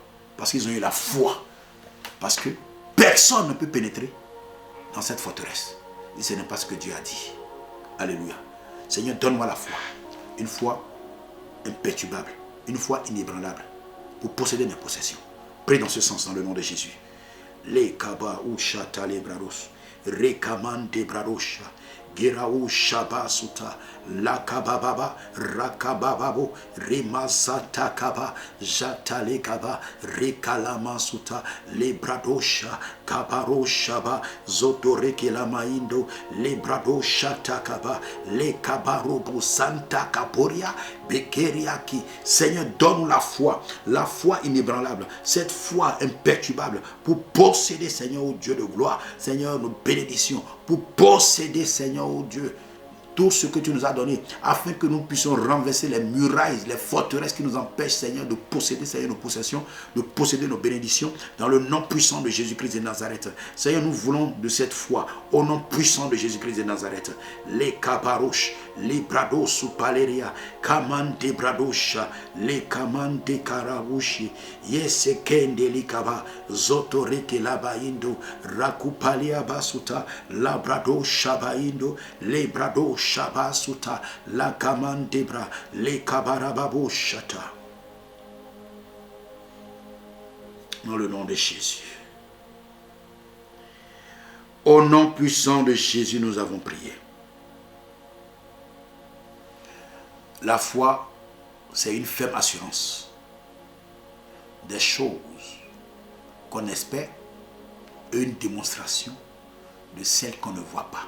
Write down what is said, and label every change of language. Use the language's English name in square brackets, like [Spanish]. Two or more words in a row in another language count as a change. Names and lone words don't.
[French] Parce qu'ils ont eu la foi. Parce que personne ne peut pénétrer dans cette forteresse. Et ce n'est pas ce que Dieu a dit. Alléluia. Seigneur, donne-moi la foi. Une foi imperturbable. Une foi inébranlable. Pour posséder mes possessions. Prie dans ce sens dans le nom de Jésus. Les kaba ou chata les brados. Rekaman de bradosha. Geraou Shabasuta, Lakababa, Rakabababo, Remasata Kaba, Jatale Kaba, Rekalama-suta, Lebradosha, Kabaro Shaba, Zotoreke Lamaindo, Lebradosha Takaba, Le Kabarobo Santa Kaporia, Bekeriaki. Seigneur, donne-nous la foi inébranlable, cette foi imperturbable pour posséder, Seigneur, au Dieu de gloire, Seigneur, nos bénédictions, pour posséder, Seigneur, oh Dieu, tout ce que tu nous as donné, afin que nous puissions renverser les murailles, les forteresses qui nous empêchent, Seigneur, de posséder, Seigneur, nos possessions, de posséder nos bénédictions, dans le nom puissant de Jésus-Christ de Nazareth. Seigneur, nous voulons de cette foi, au nom puissant de Jésus-Christ de Nazareth. Les kabarosh, les brados sous paleria, kamande bradosha, les kamande karabushi, yesekende likaba, zotoreke labaindo, rakupalia basuta, labrado shabaindo, les brados Shabasuta, la Kamandebra, les Kabarababo Shata. Dans le nom de Jésus. Au nom puissant de Jésus, nous avons prié. La foi, c'est une ferme assurance des choses qu'on espère et une démonstration de celles qu'on ne voit pas.